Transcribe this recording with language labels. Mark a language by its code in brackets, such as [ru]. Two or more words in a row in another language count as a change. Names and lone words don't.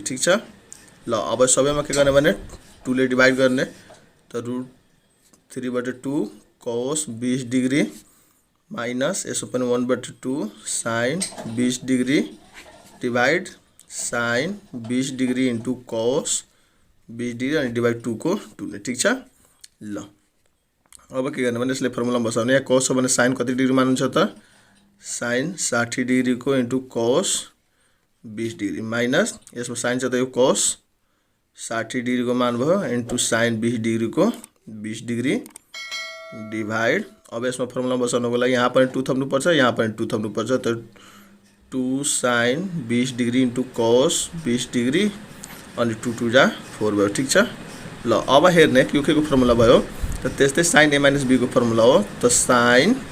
[ne] ठीक छ, ल अब सबैमा के गर्ने भने 2 ले डिवाइड गर्ने, त √3/2 cos 20 डिग्री माइनस यसो पनि 1/2 sin 20 डिग्री डिवाइड sin 20 डिग्री इन्टु cos 20 डिग्री अनि डिवाइड 2 को 2 ने। ठीक छ, ल अब के गर्ने भने यसले फर्मुला बसाउने। यहाँ cos हो भने sin कति डिग्री मान हुन्छ त sin 60 डिग्री को इन्टु cos 20 डिग्री माइनस यसमा sin छ, त यो cos 60 डिग्री को मान भयो इन्टु sin 20 डिग्री को 20 डिग्री डिभाइड अब यसमा फर्मुला बसाउनको लागि यहाँ पनि 2 थप्नुपर्छ यहाँ पनि 2 थप्नुपर्छ त 2 sin 20 डिग्री इन्टु cos 20 डिग्री अनि 2 2 जा 4 भयो ठीक छ ल अब हेर्ने के को फर्मुला भयो त त्यस्तै sin a - b को फर्मुला हो त sin